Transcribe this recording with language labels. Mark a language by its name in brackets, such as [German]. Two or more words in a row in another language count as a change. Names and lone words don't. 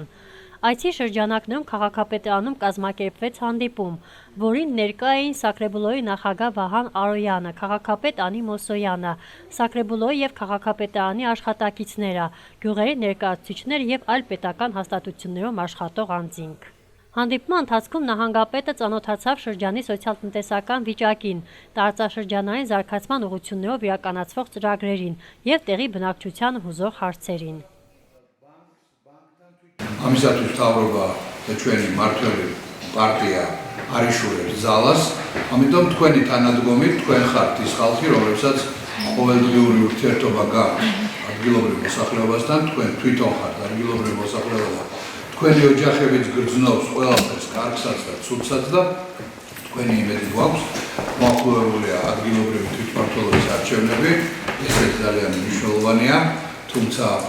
[Armenian] Այցի շրջանակներում քաղաքապետարանում կազմակերպվեց հանդիպում, որին ներկա էին Սակրեբուլոյի նախագահ Վահան Արոյանը, քաղաքապետ Անի Մոսոյանը, Սակրեբուլոյի եւ քաղաքապետարանի աշխատակիցները, գյուղերի ներկայացուցիչներ եւ այլ պետական հաստատություններում աշխատող անձինք։ Հանդիպման ընթացքում նահանգապետը ծանոթացավ շրջանի սոցիալ-տնտեսական վիճակին, տարածաշրջանային զարգացման ուղղություններով իրականացվող ծրագրերին եւ տեղի բնակչությանը հուզող հարցերին։ Ամիսատուց Թավրովա [Georgian] ჩვენი მართველი პარტია არიშურებს ძალას, ამიტომ თქვენი თანადგომით თქვენ ხართ ის ხალხი, რომლებსაც ყოველდღიური ურთიერთობა გაქვთ ადგილობრივ მოსახლეობასთან, თქვენ თვითონ ხართ ადგილობრივ მოსახლეობა. Თქვენი ოჯახებიც გრძნობს ყველაფერს, კარგსაც და ცუდსაც და თქვენი იმედი გვაქვს, მოახლოებულია ადგილობრივი თვითმმართველობის არჩევნები, ესეც ძალიან მნიშვნელოვანია, თუმცა